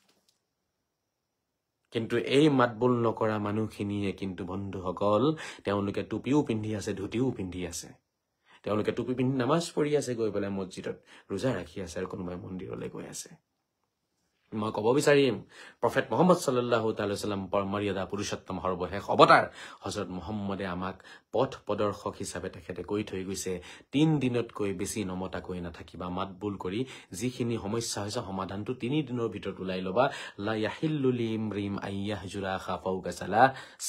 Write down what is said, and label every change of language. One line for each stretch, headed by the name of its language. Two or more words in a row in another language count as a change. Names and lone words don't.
Assamese: কিন্তু এই মাত বোল নকৰা মানুহখিনিয়ে কিন্তু বন্ধুসকল, তেওঁলোকে টুপিও পিন্ধি আছে, ধুতিও পিন্ধি আছে, তেওঁলোকে টুপি পিন্ধি নামাজ পঢ়ি আছে, গৈ পেলাই মছজিদত ৰোজা ৰাখি আছে, আৰু কোনোবাই মন্দিৰলৈ গৈ আছে। মই ক'ব বিচাৰিম, প্ৰফেট মুহাম্মদ
Arabic: صلى الله عليه وسلم
Assamese: পৰমৰ্যাদা পুৰুষোত্তম সৰ্বশেষ অৱতাৰ হযরত মুহাম্মদে আমাক পথ প্ৰদৰ্শক হিচাপে তেখেতে কৈ থৈ গৈছে, 3 দিনতকৈ বেছি নমতাকৈ নাথাকিবা, মাত বুল কৰি যিখিনি সমস্যা হৈছে সমাধানটো 3 দিনৰ ভিতৰত ওলাই ল'বা।
Arabic: لا يحل لامرئ أن يهجر أخاه فوق ثلاث.